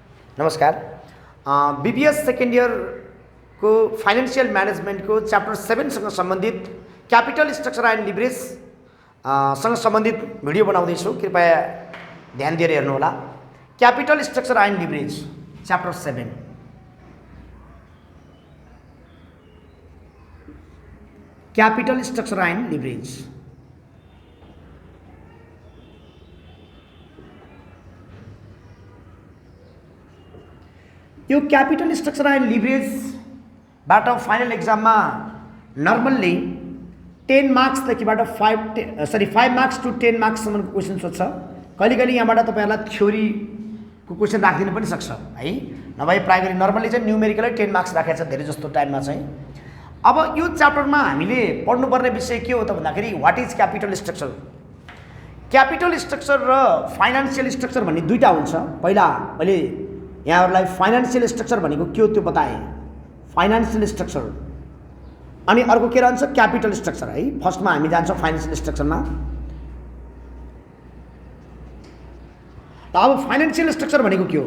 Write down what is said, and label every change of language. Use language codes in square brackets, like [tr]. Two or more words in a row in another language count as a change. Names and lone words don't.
[ne] नमस्कार। [en] BBS second year [ne] को [en] financial management [ne] को चैप्टर 7 सँग संबंधित [en] capital structure and leverage [ne] सँग संबंधित भिडियो बनाउँदैछु, कृपया ध्यान दिएर हेर्नुहोला। [en] capital structure and leverage chapter 7. capital structure and leverage. [ne] यो [en] capital structure and leverage [ne] बाट [en] final exam [ne] में [en] normally 10 marks [ne] देखिबाट [en] 5 marks to 10 marks [ne] सम्म को क्वेश्चन सोध्छ। कहिले यहाँबाट तपाईहरुलाई थ्योरी को क्वेश्चन राखिदिन पनि सक्छ है। नभए प्राय गरी नर्मल्ली चाहिँ [en] numerical 10 marks [ne] राखेको छ धेरै जस्तो टाइममा चाहिँ। अब यो च्याप्टरमा हामीले पढ्नुपर्ने विषय के हो त भन्दाखेरि [en] what is capital structure. capital structure [ne] र [en] financial structure [ne] भन्ने दुईटा हुन्छ। पहिला मैले यहाँहरुलाई [en] financial structure [ne] भनेको के हो त्यो बताएँ, [en] financial structure. [ne] अनि अर्को के रहन्छ [en] capital structure [ne] है। फर्स्टमा हामी जान्छौँ [en] financial structure. [ne] अब [en] financial structure [ne] भनेको के हो?